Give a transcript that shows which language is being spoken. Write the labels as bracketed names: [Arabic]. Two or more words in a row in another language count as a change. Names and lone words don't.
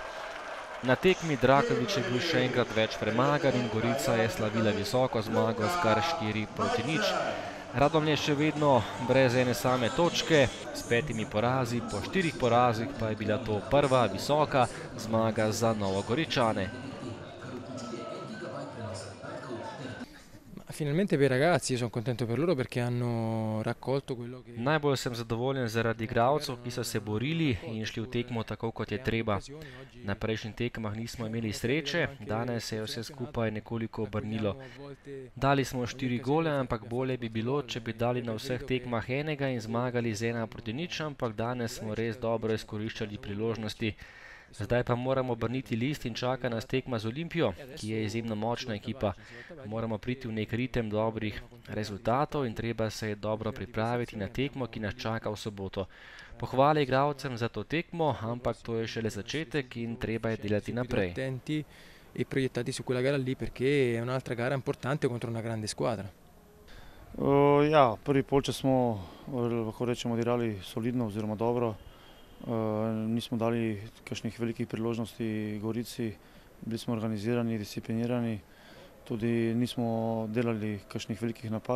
[Slovenian] Na tekmi Drakovič je bil še enkrat več premagan in Gorica je slavila visoko zmago s kar 4:0. Radomlje še vedno brez ene same točke, s 5 porazi, po 4 porazih pa je bila to prva visoka zmaga za Novogoričane. [Italian] Finalmente per i ragazzi, io sono contento per loro perché hanno raccolto quello che... [Slovenian] Najbolj sem zadovoljen zaradi igralcev, ki so se borili in šli v tekmo tako, kot je treba. Na prejšnjih tekmah nismo imeli sreče, danes se je vse skupaj nekoliko obrnilo. Dali smo 4 gole, ampak bolje bi bilo, če bi dali na vseh tekmah enega in zmagali z 1:0, ampak danes smo res dobro izkoriščali priložnosti. Zdaj pa moramo obrniti list in čaka nas tekma z Olimpijo, ki je izjemno močna ekipa. Moramo priti v nek ritem dobrih rezultatov in treba se je dobro pripraviti na tekmo, ki nas čaka v soboto. Pohvale igralcem za to tekmo, ampak to je šele začetek in treba je delati naprej. [Italian] E proiettati su quella gara lì perché è un'altra gara importante contro una grande squadra. [Slovenian] Ja, prvi polčas smo, lahko rečemo, odigrali solidno oziroma dobro. Nismo dali kakšnih velikih priložnosti Gorici, bili smo organizirani, disciplinirani, tudi nismo delali kakšnih velikih napak.